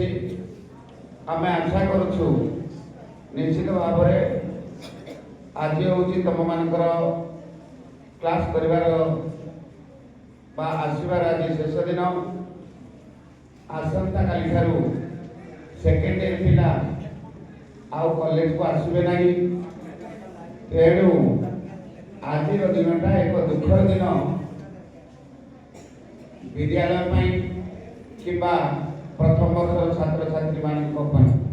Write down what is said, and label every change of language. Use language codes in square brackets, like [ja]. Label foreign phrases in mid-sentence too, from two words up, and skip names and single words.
[or] ଆମେ ଆଶା କରୁଛୁ ନିଶ୍ଚିତ ଭାବରେ ଆଜି ହେଉଛି ତୁମମାନଙ୍କର କ୍ଲାସ୍ କରିବାର ବା ଆସିବାର ଆଜି ଶେଷ ଦିନ। ଆସନ୍ତାକାଲି ଠାରୁ [en] second year [or] ପିଲା ଆଉ କଲେଜ କୁ ଆସିବେ ନାହିଁ ତେଣୁ ଆଜି ଦିନଟା ଏକ ଦୁଃଖର ଦିନ ବିଦ୍ୟାଳୟ କିମ୍ବା ପ୍ରଥମ ବର୍ଷ ଛାତ୍ର ଛାତ୍ରୀ ମାନ